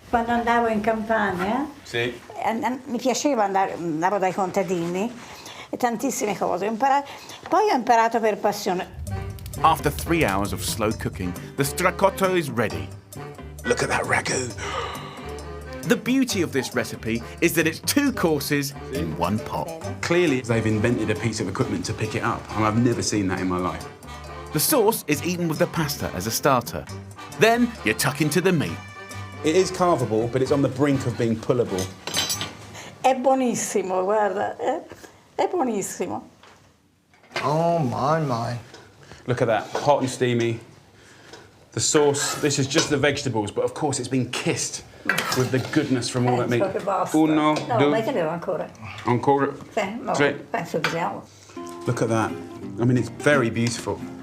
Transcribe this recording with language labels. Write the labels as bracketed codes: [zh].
[it] Quando andavo in campagna, Sì. mi piaceva andavo dai contadini e tantissime cose. Poi ho imparato per passione. [en] After 3 hours of slow cooking, the stracotto is ready. Look at that ragu. The beauty of this recipe is that it's 2 courses in 1 pot. Clearly, they've invented a piece of equipment to pick it up, and I've never seen that in my life. The sauce is eaten with the pasta as a starter. Then you tuck into the meat. It is carvable, but it's on the brink of being pullable. [it] È buonissimo, guarda, è buonissimo. [en] Oh, my. Look at that, hot and steamy. The sauce, this is just the vegetables, but of course it's been kissed with the goodness from all that meat. [it] Uno, No, due, mettetelo ancora. ancora. Sì, no, Tre. penso che siamo. [en] Look at that. I mean, it's very beautiful.